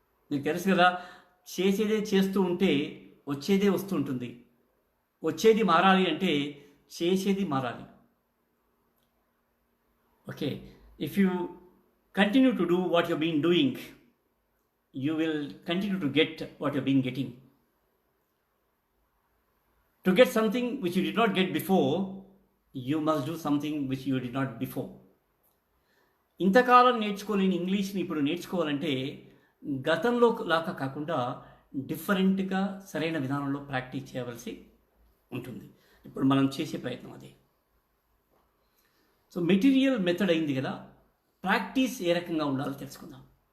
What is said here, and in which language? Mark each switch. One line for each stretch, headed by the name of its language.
Telugu: మీకు తెలుసు కదా, చేసేదే చేస్తూ ఉంటే వచ్చేదే వస్తూ ఉంటుంది. వచ్చేది మారాలి అంటే చేసేది మారాలి.
English: Okay, if you continue to do what you been doing, you will continue to get what you've been getting. To get something which you did not get before, you must do something which you did not before.
Telugu: ఇంతకాలం నేర్చుకోలేని ఇంగ్లీష్ని ఇప్పుడు నేర్చుకోవాలంటే గతంలో లాగా కాకుండా డిఫరెంట్గా సరైన విధానంలో practice చేయవలసి ఉంటుంది. ఇప్పుడు మనం చేసే ప్రయత్నం అదే. సో మెటీరియల్ మెథడ్ అయింది కదా, ప్రాక్టీస్ ఏ రకంగా ఉండాలో తెలుసుకుందాం.